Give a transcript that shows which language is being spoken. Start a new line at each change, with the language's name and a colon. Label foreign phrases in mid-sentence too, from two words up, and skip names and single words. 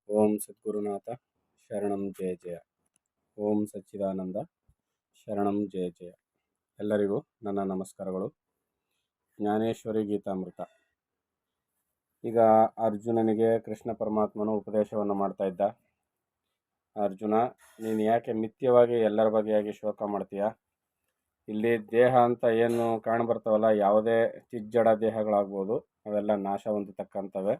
Sanskrit: ಓಂ ಸದ್ಗುರುನಾಥ ಶರಣಂ ಜಯ ಜಯ. ಓಂ ಸಚ್ಚಿದಾನಂದ ಶರಣಂ ಜಯ ಜಯ.
Kannada: ಎಲ್ಲರಿಗೂ ನನ್ನ ನಮಸ್ಕಾರಗಳು. ಜ್ಞಾನೇಶ್ವರಿ ಗೀತಾಮೃತ. ಈಗ ಅರ್ಜುನನಿಗೆ ಕೃಷ್ಣ ಪರಮಾತ್ಮನು ಉಪದೇಶವನ್ನು ಮಾಡ್ತಾ ಇದ್ದ. ಅರ್ಜುನ, ನೀನು ಯಾಕೆ ಮಿಥ್ಯವಾಗಿ ಎಲ್ಲರ ಬಗೆಯಾಗಿ ಶೋಕ ಮಾಡ್ತೀಯ? ಇಲ್ಲಿ ದೇಹ ಅಂತ ಏನು ಕಾಣಬರ್ತಾವಲ್ಲ, ಯಾವುದೇ ಚಿಜ್ಜಡ ದೇಹಗಳಾಗ್ಬೋದು, ಅವೆಲ್ಲ ನಾಶ ಹೊಂದತಕ್ಕಂಥವೆ.